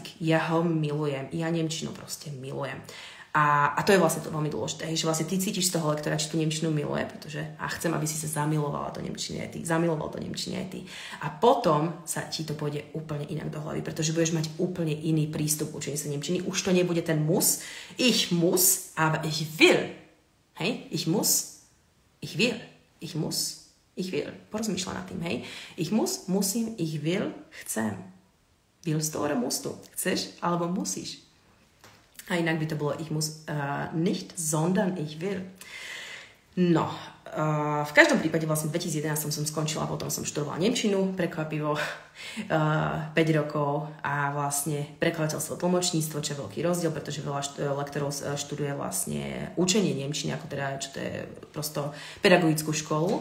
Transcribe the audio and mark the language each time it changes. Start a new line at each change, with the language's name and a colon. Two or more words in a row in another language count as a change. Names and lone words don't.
Slovak: Ja ho milujem, ja nemčinu proste milujem. A to je vlastne to veľmi dôležité, že vlastne ty cítiš z toho lektora, či tú nemčinu miluje, pretože chcem, aby si sa zamilovala do nemčiny aj ty, zamiloval do nemčiny aj ty. A potom sa ti to pôjde úplne inak do hlavy, pretože budeš mať úplne iný prístup k učeniu sa nemčiny. Už to nebude ten
German: muss, ich muss, aber ich will. Hej, ich muss, ich will, ich muss, ich will.
Slovak: Porozmýšľa nad tým, hej.
German: Ich muss, musím, ich will, chcem. Willst du oder musst du?
Slovak: Chceš alebo musíš? A inak by to bolo
German: ich muss nicht, sondern ich will.
Slovak: No, v každom prípade vlastne v 2011 som skončila, potom som študovala nemčinu, prekvapivo 5 rokov a vlastne prekladateľstvo, tlmočníctvo, čo je veľký rozdiel, pretože veľa lektorov študuje vlastne učenie nemčiny, ako teda, čo to je prosto pedagogickú školu.